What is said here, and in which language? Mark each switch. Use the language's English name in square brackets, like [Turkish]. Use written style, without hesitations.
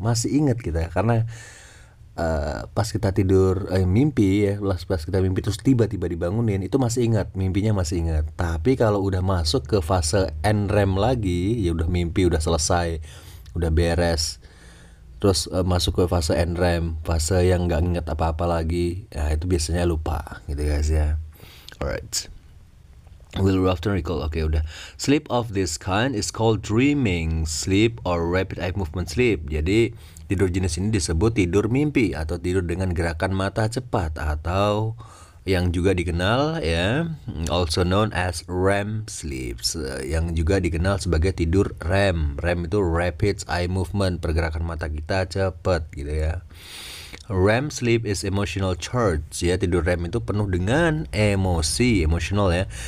[Indonesian] Masih ingat kita karena pas kita tidur mimpi ya, pas kita mimpi terus tiba-tiba dibangunin, itu masih ingat, mimpinya masih ingat. Tapi kalau udah masuk ke fase NREM lagi, ya udah mimpi udah selesai, udah beres, terus masuk ke fase NREM, fase yang nggak ingat apa-apa lagi, ya itu biasanya lupa gitu guys ya. [English] Alright, will often recall. [Indonesian] Oke, udah. [English] Sleep of this kind is called dreaming sleep or rapid eye movement sleep. [Indonesian] Jadi tidur jenis ini disebut tidur mimpi atau tidur dengan gerakan mata cepat, atau yang juga dikenal ya, [English] also known as REM sleep, [Indonesian] yang juga dikenal sebagai tidur REM. REM itu [English] rapid eye movement, [Indonesian] pergerakan mata kita cepat gitu ya. [English] REM sleep is emotional charge ya. [Indonesian] Tidur REM itu penuh dengan emosi, emosional ya.